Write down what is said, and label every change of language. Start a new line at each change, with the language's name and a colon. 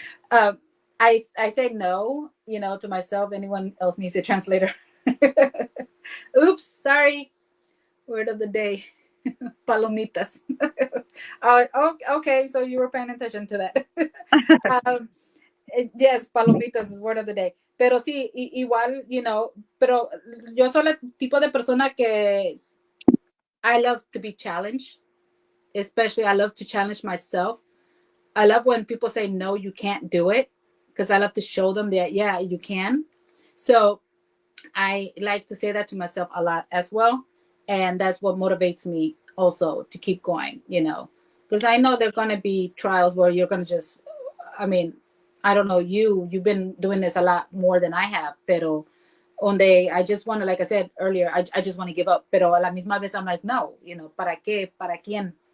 English: I say no, you know, to myself. Anyone else needs a translator? Oops, sorry. Word of the day. Palomitas. Okay, so you were paying attention to that. Yes, palomitas is word of the day.
Spanish: Pero sí, igual, you know, pero yo soy el tipo de persona que
English: I love to be challenged. Especially, I love to challenge myself. I love when people say, no, you can't do it, because I love to show them that, yeah, you can. So I like to say that to myself a lot as well. And that's what motivates me also to keep going, you know, because I know there are going to be trials where you're going to just, I mean, I don't know, you've been doing this a lot more than I have, pero one day I just want to, like I said earlier, I just want to give up,
Spanish: pero a la misma vez
English: I'm like, no, you know,
Spanish: ¿para qué? ¿Para quién?